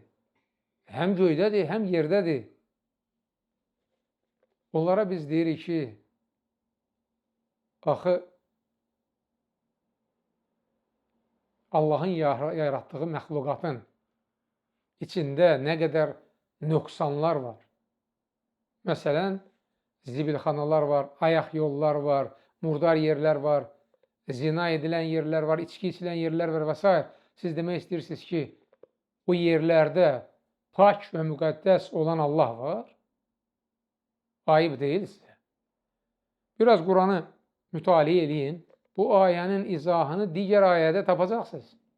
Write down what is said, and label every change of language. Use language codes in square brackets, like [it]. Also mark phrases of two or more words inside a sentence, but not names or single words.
[az] Həm göydədir, həm yerdədir. Onlara biz deyirik ki, axı, Allahın yaratdığı məxluqatın içində nə qədər nöqsanlar var. Məsələn, zibilxanalar var, ayaq yollar var, [tr] murdar yerler var, zina edilen yerler var, içki içilen yerler var vs. [az] Siz demək istəyirsiniz ki, bu yerlərdə pak və müqəddəs olan Allah var. Ayıb deyil sizə. Biraz Quranı mütaliə edin. Bu ayənin izahını digər ayədə tapacaqsınız.